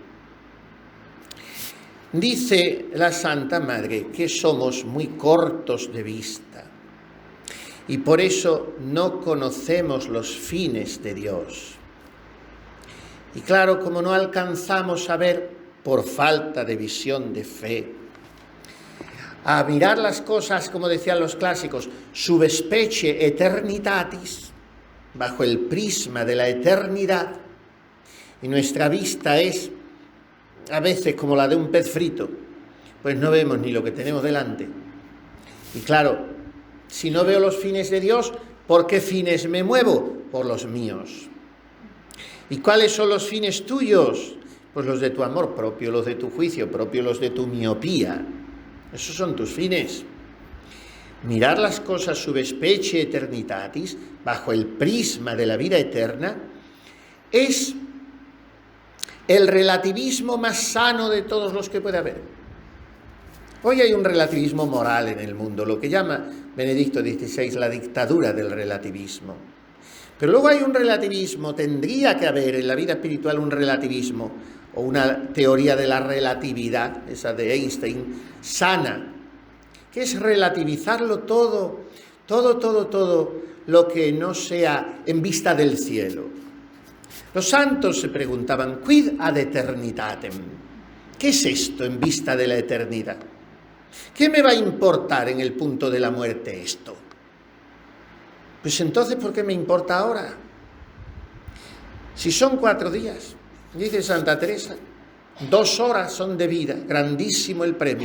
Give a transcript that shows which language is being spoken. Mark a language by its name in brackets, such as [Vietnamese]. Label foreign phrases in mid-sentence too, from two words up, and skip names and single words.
[Spanish] Dice la Santa Madre que somos muy cortos de vista y por eso no conocemos los fines de Dios. Y claro, como no alcanzamos a ver por falta de visión de fe, a mirar las cosas, como decían los clásicos, [Latin] sub specie eternitatis, [Spanish] bajo el prisma de la eternidad, y nuestra vista es a veces como la de un pez frito, pues no vemos ni lo que tenemos delante. Y claro, si no veo los fines de Dios, ¿por qué fines me muevo? Por los míos. ¿Y cuáles son los fines tuyos? Pues los de tu amor propio, los de tu juicio propio, los de tu miopía. Esos son tus fines. Mirar las cosas [Latin] sub specie eternitatis, [Spanish] bajo el prisma de la vida eterna, es el relativismo más sano de todos los que puede haber. Hoy hay un relativismo moral en el mundo, lo que llama Benedicto XVI la dictadura del relativismo. Pero luego hay un relativismo, tendría que haber en la vida espiritual un relativismo o una teoría de la relatividad, esa de Einstein, sana, que es relativizarlo todo lo que no sea en vista del cielo. Los santos se preguntaban, [Latin] quid ad eternitatem? [Spanish] ¿Qué es esto en vista de la eternidad? ¿Qué me va a importar en el punto de la muerte esto? Pues entonces, ¿por qué me importa ahora? Si son 4 días, dice Santa Teresa, 2 horas son de vida, grandísimo el premio.